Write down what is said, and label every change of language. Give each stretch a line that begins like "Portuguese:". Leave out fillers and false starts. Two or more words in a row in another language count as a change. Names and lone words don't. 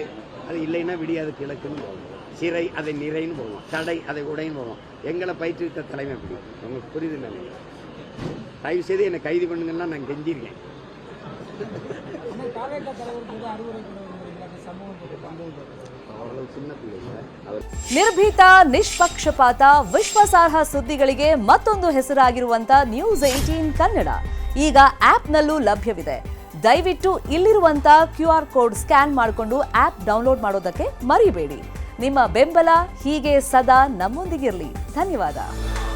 Tamil: அது இல்லைன்னா விடியாது கிழக்குன்னு போவோம், சிறை அதை நிறைன்னு போவோம், தடை அதை உடைன்னு போவோம். எங்களை பயிற்றுவித்த தலைமை அப்படி. உங்களுக்கு புரியுது நினைக்கிறேன். தயவு செய்து என்னை கைது பண்ணுங்கன்னா நான் கெஞ்சிருக்கேன். சின்ன பிள்ளை அவர்
Kannada: ನಿರ್ಭೀತ ನಿಷ್ಪಕ್ಷಪಾತ ವಿಶ್ವಾಸಾರ್ಹ ಸುದ್ದಿಗಳಿಗೆ ಮತ್ತೊಂದು ಹೆಸರಾಗಿರುವಂತ ನ್ಯೂಸ್ 18 ಕನ್ನಡ ಈಗ ಆಪ್ನಲ್ಲೂ ಲಭ್ಯವಿದೆ. ದಯವಿಟ್ಟು ಇಲ್ಲಿರುವಂತ
English: QR code scan
Kannada: ಮಾಡಿಕೊಂಡು
English: app download
Kannada: ಮಾಡೋದಕ್ಕೆ ಮರಿಬೇಡಿ. ನಿಮ್ಮ ಬೆಂಬಲ ಹೀಗೆ ಸದಾ ನಮ್ಮೊಂದಿಗಿರಲಿ. ಧನ್ಯವಾದ.